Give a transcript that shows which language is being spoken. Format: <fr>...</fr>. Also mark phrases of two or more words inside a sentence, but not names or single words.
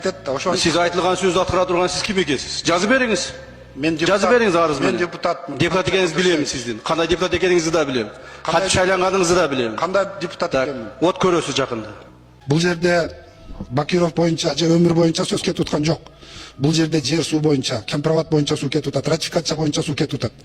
<ky>Сиз айтылган сөздү аткара турган сиз ким экенсиңиз? Жазып бериңиz. Жазып бериңiz арыз менен. Мен депутатмын. Депутат экениңизди билем сиздин. Кандай депутат экениңизди да билем. Кантип шайланганыңызды да билем. Кандай депутат экенмин? Вот көрөсүз жакында. Бул жерде Бакиров боюнча же өмүр боюнча сөз кетип аткан жок. Бул жерде жер суу боюнча, кемпирабад боюнча суу кетип атат, ратификация боюнча суу кетип атат.</ky>